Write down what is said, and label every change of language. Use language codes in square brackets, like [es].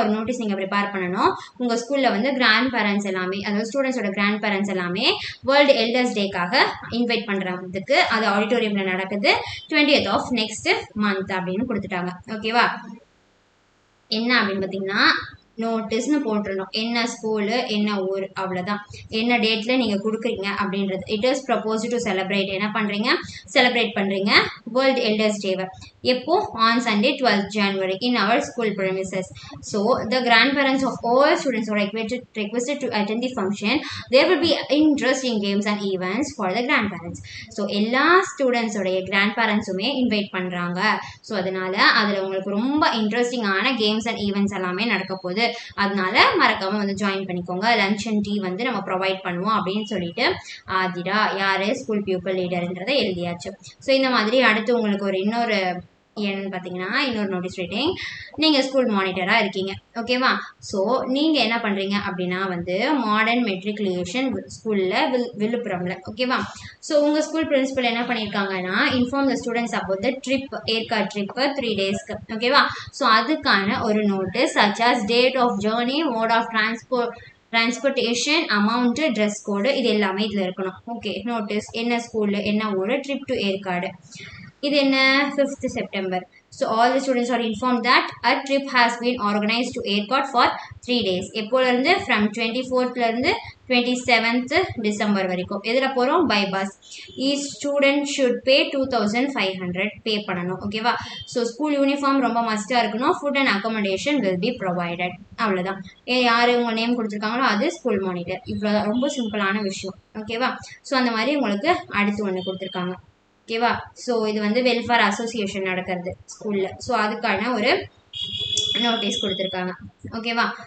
[ta] ஒரு நோட்டீஸ் நீங்கள் ப்ரிப்பேர் பண்ணணும். உங்கள் ஸ்கூலில் வந்து கிராண்ட் பேரண்ட்ஸ் எல்லாமே, அதாவது ஸ்டூடெண்ட்ஸோட கிராண்ட் பேரண்ட்ஸ் எல்லாமே வேர்ல்டு எல்டர்ஸ் டேக்காக இன்வைட் பண்ணுறதுக்கு அது ஆடிட்டோரியமில் நடக்குது 20th of next month அப்படின்னு கொடுத்துட்டாங்க. ஓகேவா? என்ன அப்படின்னு பார்த்தீங்கன்னா நோட்டீஸ்னு போட்டுருணும். என்ன ஸ்கூலு, என்ன ஊர், அவ்வளோதான். என்ன டேட்டில் நீங்கள் கொடுக்குறீங்க அப்படின்றது. [en] It is propose to celebrate. [ta] என்ன பண்ணுறீங்க? செலிப்ரேட் பண்ணுறீங்க வேர்ல்டு எல்டர்ஸ் டேவை. எப்போ? [en] On Sunday 12th January in our school premises. So the grandparents of all students are requested to attend the function. There will be interesting games and events for the grandparents. [ta] So எல்லா ஸ்டூடெண்ட்ஸோடைய grand பேரண்ட்ஸுமே invite பண்ணுறாங்க. So அதனால அதில் உங்களுக்கு ரொம்ப இன்ட்ரெஸ்டிங்கான games and events எல்லாமே நடக்க போகுது. அதனால மறக்காம வந்து ஜாயின் பண்ணிக்கோங்க. லஞ்ச் அண்ட் டீ வந்து நம்ம ப்ரொவைட் பண்ணுவோம் அப்படின்னு சொல்லிட்டு ஆதிரா யாரு ஸ்கூல் பியூப்பிள் லீடர்ன்றதை எழுதியாச்சு. ஸோ இந்த மாதிரி அடுத்து உங்களுக்கு ஒரு இன்னொரு என்னன்னு பார்த்தீங்கன்னா இன்னொரு நோட்டீஸ் ரைட்டிங். நீங்கள் ஸ்கூல் மானிட்டராக இருக்கீங்க. ஓகேவா? ஸோ நீங்கள் என்ன பண்ணுறீங்க அப்படின்னா வந்து மாடர்ன் மெட்ரிகுலேஷன் ஸ்கூலில் விழுப்புரம்ல. ஓகேவா? ஸோ உங்கள் ஸ்கூல் பிரின்சிபல் என்ன பண்ணியிருக்காங்கன்னா inform the students about the trip, Yercaud trip 3 daysக்கு. ஓகேவா? ஸோ அதுக்கான ஒரு notice such as date of journey, mode of transportation, amount, dress code, இது எல்லாமே இதில் இருக்கணும். ஓகே. நோட்டீஸ் என்ன ஸ்கூலு, என்ன ஊர், ட்ரிப் டு ஏற்காடு. இது என்ன? 5th September. [en] So all the students are informed that a trip has been organized to Airport for 3 days. [ta] எப்போலேருந்து? [en] From 24th 27th December [ta] வரைக்கும். எதில் போகிறோம்? [en] By bus. Each student should pay 2500 [ta] பே பண்ணணும். ஓகேவா? So school uniform ரொம்ப மஸ்ட்டாக இருக்கணும். [en] Food and accommodation will be provided. [ta] அவ்வளோதான். யார் உங்கள் நேம் கொடுத்துருக்காங்களோ அது ஸ்கூல் மானிட்டர். இவ்வளோ ரொம்ப சிம்பிளான விஷயம். ஓகேவா? ஸோ அந்த மாதிரி உங்களுக்கு அடுத்து ஒன்று கொடுத்துருக்காங்க. ஓகேவா? ஸோ இது வந்து வெல்ஃபேர் அசோசியேஷன் நடக்கிறது ஸ்கூலில். ஸோ அதுக்கான ஒரு நோட்டீஸ் கொடுத்துருக்காங்க. ஓகேவா?